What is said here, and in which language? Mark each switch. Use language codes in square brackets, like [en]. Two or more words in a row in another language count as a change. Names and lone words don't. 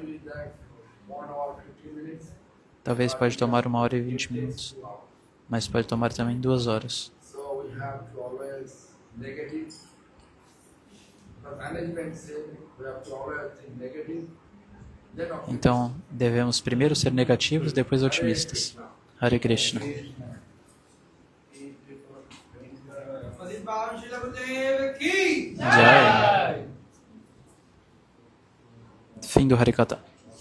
[pt] Talvez pode tomar 1h20, mas pode tomar também 2 horas. Então, devemos primeiro ser negativos, depois otimistas. [sa] हरे कृष्ण. [pt] Jai. Fim do Harikata.